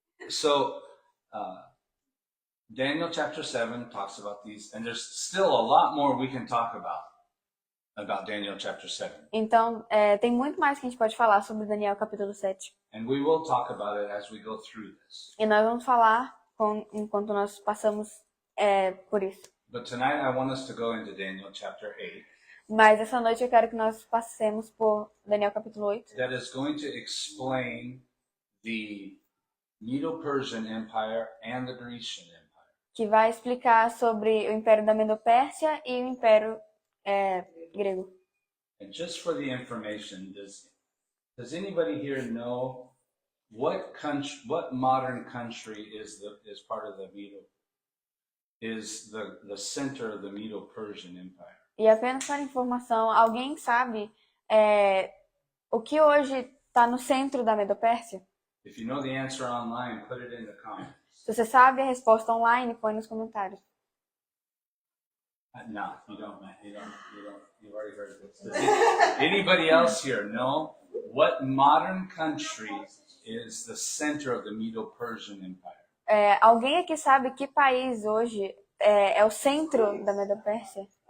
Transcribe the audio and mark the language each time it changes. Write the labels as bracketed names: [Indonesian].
[English] So, Daniel chapter 7 talks about these, and there's still a lot more we can talk about Daniel chapter 7. [Portuguese] Então, tem muito mais que a gente pode falar sobre Daniel capítulo 7. [English] And we will talk about it as we go through this. [Portuguese] E nós vamos falar enquanto nós passamos por isso. [English] But tonight I want us to go into Daniel chapter 8. [Portuguese] Mas essa noite eu quero que nós passemos por Daniel capítulo 8. [English] That is going to explain the Medo-Persian Empire and the Grecian Empire. [Portuguese] Que vai explicar sobre o Império da Medo-Pérsia e o Império grego. [English] And just for the information, does anybody here know what modern country is part of the is the center of the Medo-Persian Empire? [Portuguese] E apenas para informação, alguém sabe o que hoje está no centro da Medo-Pérsia? [English] If you know the answer online, put it in the comments. [Portuguese] Se você sabe a resposta online, põe nos comentários. [English] No, you don't. You've already heard this. Does anybody else here know what modern country is the center of the Medo-Persian Empire? [Portuguese] Alguém aqui sabe que país hoje é o centro da Medo-Pérsia?